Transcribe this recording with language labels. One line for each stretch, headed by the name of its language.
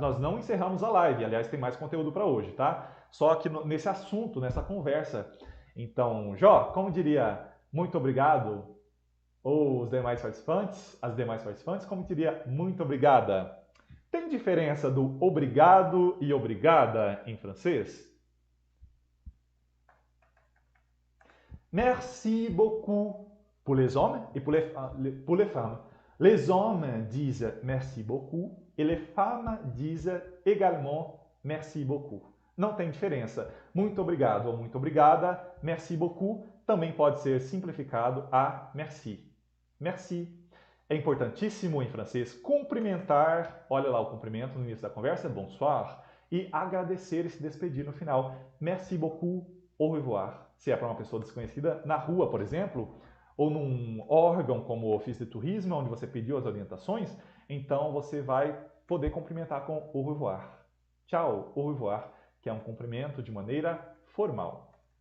Portuguese: Nós não encerramos a live. Aliás, tem mais conteúdo para hoje, tá? Só que nesse assunto, nessa conversa. Então, Jó, como diria muito obrigado? Ou os demais participantes, as demais participantes, como diria muito obrigada? Tem diferença do obrigado e obrigada em francês?
French: Merci beaucoup pour les hommes et pour les femmes. Les hommes disent merci beaucoup et les femmes disent également merci beaucoup.
Portuguese: Não tem diferença. Muito obrigado ou muito obrigada,
French: merci beaucoup,
Portuguese: também pode ser simplificado a merci. Merci. É importantíssimo em francês cumprimentar, olha lá o cumprimento no início da conversa, bonsoir, e agradecer e se despedir no final.
French: Merci beaucoup, au revoir.
Portuguese: Se é para uma pessoa desconhecida, na rua, por exemplo, ou num órgão como o Ofício de Turismo, onde você pediu as orientações, então você vai poder cumprimentar com
French: au revoir.
Portuguese: Tchau,
French: au revoir,
Portuguese: que é um cumprimento de maneira formal.